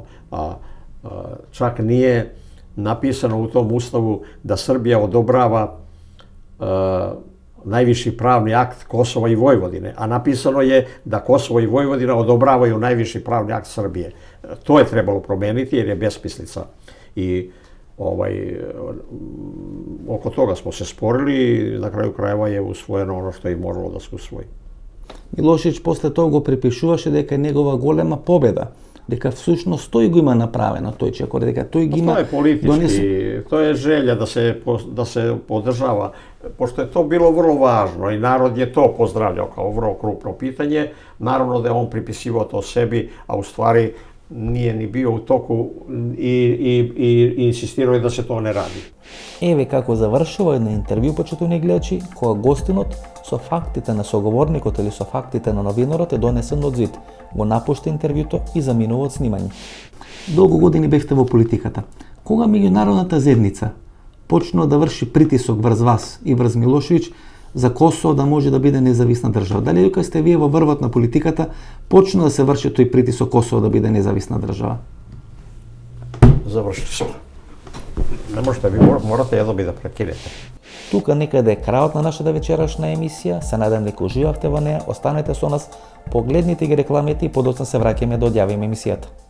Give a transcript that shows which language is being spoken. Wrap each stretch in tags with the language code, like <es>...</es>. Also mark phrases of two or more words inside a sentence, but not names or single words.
<sr>A čak nije napisano u tom ustavu da Srbija odobrava najviši pravni akt Kosova i Vojvodine, a napisano je da Kosovo i Vojvodina odobravaju najviši pravni akt Srbije. To je trebalo promeniti jer je besmislica. I oko toga smo se sporili i na kraju krajeva je usvojeno ono što je moralo da se usvoji.</sr> <mk>Милошевиќ после тоа го припишуваше дека е негова голема победа, дека всушност тој го има направено, тој чекор, дека тој ги има...</mk> <sr>To je politički, to je želja da se podržava, pošto je to bilo vrlo važno i narod je to pozdravljao kao vrlo krupno pitanje, naravno da je on pripisivao to sebi, a u stvari nije ni bio u toku i insistirao je da se to ne radi.</sr> <mk>Еве како завршува едно интервју, почитувани гледачи, кога гостинот со фактите на соговорникот или со фактите на новинарот е донесен од зид. Го напушта интервјуто и заминува од снимање. Долго години бевте во политиката. Кога меѓународната заедница почнува да врши притисок врз вас и врз Милошевиќ за Косово да може да биде независна држава? Дали кога сте вие во врвот на политиката почна да се врши тој притисок Косово да биде независна држава? Завршили сме. Не можете, ви</mk> <sr>morate jedno bi da prekinete.</sr> <mk>Тука некаде е крајот на нашата вечерашна емисија. Се надам дека уживавте во неа. Останете со нас, погледнете ги рекламите и подоцна се враќаме да одјавиме емисијата.</mk>